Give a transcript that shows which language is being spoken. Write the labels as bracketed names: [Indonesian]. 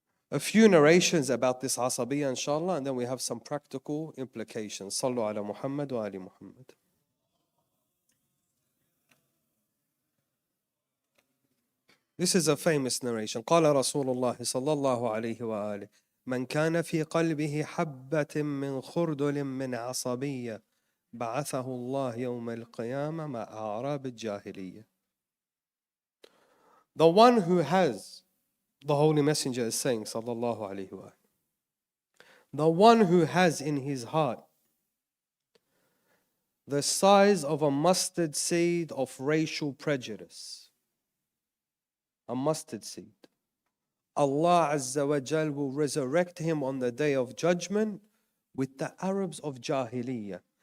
[English] A few narrations about this asabiyya, inshallah, and then we have some practical implications. [Arabic] Sallu ala Muhammad wa ali Muhammad. [English] This is a famous narration. [Arabic] قال رسول الله صلى الله عليه وآله من كان في قلبه حبة من خردل من عصبية بعثه الله يوم القيامة مع أعراب الجاهلية. [English] The one who has, the Holy Messenger is saying [Arabic] صلى الله عليه وآله, [English] the one who has in his heart the size of a mustard seed of racial prejudice, a mustard seed, Allah Azza wa Jal will resurrect him on the day of judgment with the Arabs of Jahiliyyah.